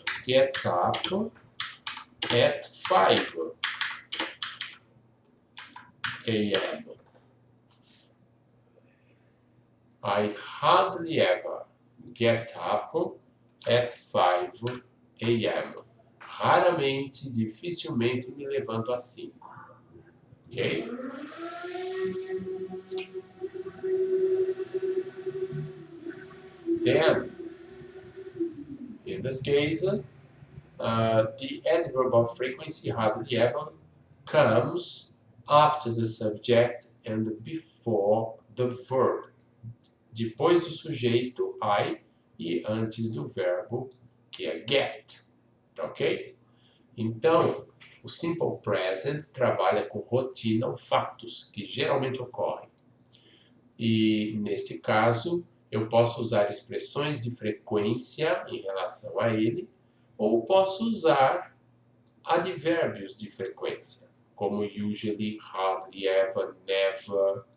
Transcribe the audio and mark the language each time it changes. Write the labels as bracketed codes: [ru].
[en] get up at 5 a.m. I hardly ever get up at 5 a.m. [pt] Raramente, dificilmente me levanto às 5. Ok? [en] Then, in this case, the adverb of frequency hardly ever comes after the subject and before the verb. [pt] Depois do sujeito, I, e antes do verbo, que é get. Ok? Então, o simple present trabalha com rotina ou fatos que geralmente ocorrem. E, neste caso, eu posso usar expressões de frequência em relação a ele, ou posso usar advérbios de frequência, como usually, hardly ever, never.